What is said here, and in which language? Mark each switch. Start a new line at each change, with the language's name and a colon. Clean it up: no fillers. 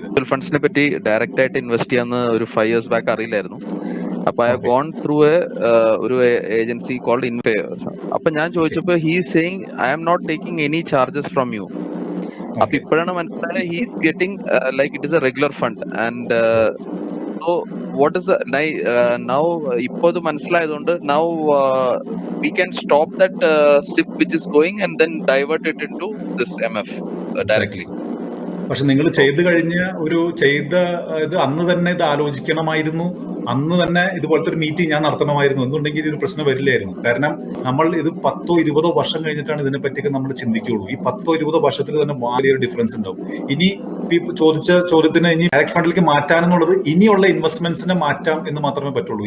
Malayalam: Mutual ഫണ്ട്സിനെ പറ്റി direct ആയിട്ട് invest ചെയ്യാന്ന് ഒരു 5 years ബാക്ക് അറിയില്ലായിരുന്നു.
English: അപ്പൊ I have gone through ഒരു agency called Infair.
Malayalam: അപ്പൊ ഞാൻ ചോദിച്ചപ്പോ
English: He is saying I am not taking any charges from you.
Malayalam: അപ്പൊ ഇപ്പോഴാണ് മനസ്സിലായത്
English: He is getting like it is a regular fund. And so what is now
Malayalam: ഇപ്പൊ ഇത് മനസ്സിലായതുകൊണ്ട്
English: Now we can stop that SIP which is going and then divert it into this MF directly.
Malayalam: പക്ഷെ നിങ്ങൾ ചെയ്ത് കഴിഞ്ഞ ഇത് അന്ന് തന്നെ ഇത് ആലോചിക്കണമായിരുന്നു. അന്ന് തന്നെ ഇതുപോലത്തെ ഒരു മീറ്റിംഗ് ഞാൻ നടത്തണമായിരുന്നു. എന്നുണ്ടെങ്കിൽ ഇതൊരു പ്രശ്നം വരില്ലായിരുന്നു. കാരണം നമ്മൾ ഇത് 10-20 വർഷം കഴിഞ്ഞിട്ടാണ് ഇതിനെപ്പറ്റിയൊക്കെ നമ്മൾ ചിന്തിക്കുകയുള്ളൂ. ഈ 10-20 വർഷത്തിൽ തന്നെ വലിയൊരു ഡിഫറൻസ് ഉണ്ടാവും. ഇനി ചോദിച്ച ചോദ്യത്തിന് ഇനി ഡയറക്ട് ഫണ്ടിലേക്ക് മാറ്റാനെന്നുള്ളത് ഇനിയുള്ള ഇൻവെസ്റ്റ്മെന്റ്സിനെ മാറ്റാം എന്ന് മാത്രമേ പറ്റുള്ളൂ.